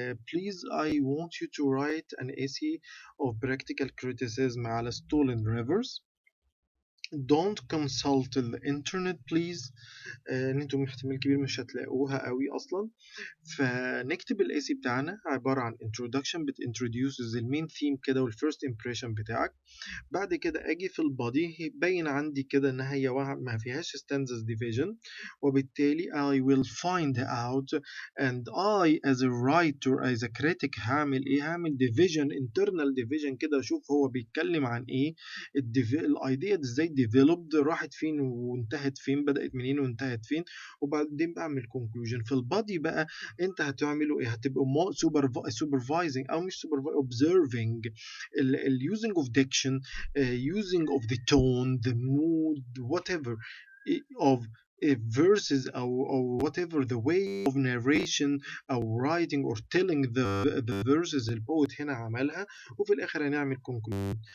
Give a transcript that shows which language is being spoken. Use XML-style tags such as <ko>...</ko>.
<en>Please I want you to write an essay of practical criticism على Stolen Rivers. Don't consult the internet please.</en> <ar>ان انتم احتمال كبير مش هتلاقوها قوي اصلا. فنكتب الايسي بتاعنا عبارة عن introduction بتintroduces المين ثيم كده والفيرست impression بتاعك. بعد كده اجي في البادي باين عندي كده ان هي ما فيهاش stanzas division, وبالتالي</ar> <en>I will find out and I as a writer as a critic</en> <ar>هعمل ايه؟ هعمل division internal division كده اشوف هو بيتكلم عن ايه, الايديا دي ازاي developed, راحت فين وانتهت فين, بدأت منين وانتهت فين, وبعدين بعمل conclusion. في البادي بقى انت هتعملوا ايه؟ هتبقوا</ar> <en>supervising</en> <ar>او مش</ar> <en>observing ال using of diction, using of the tone, the mood, whatever of verses or whatever the way of narration or writing or telling the verses</en> <ar>البوت هنا عملها, وفي الآخر هنعمل</ar> <en>conclusion.</en>